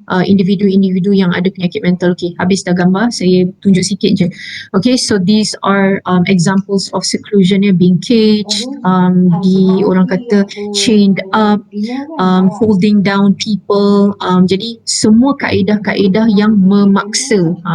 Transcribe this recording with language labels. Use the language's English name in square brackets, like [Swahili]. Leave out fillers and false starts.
[Malay] individu-individu yang ada penyakit mental. Okay, habis dah gambar, saya tunjuk sikit je. [English] Okay, so these are examples of seclusion, being caged, [Malay] orang kata [English] chained up, holding down people. [Malay] Jadi semua kaedah-kaedah yang memaksa.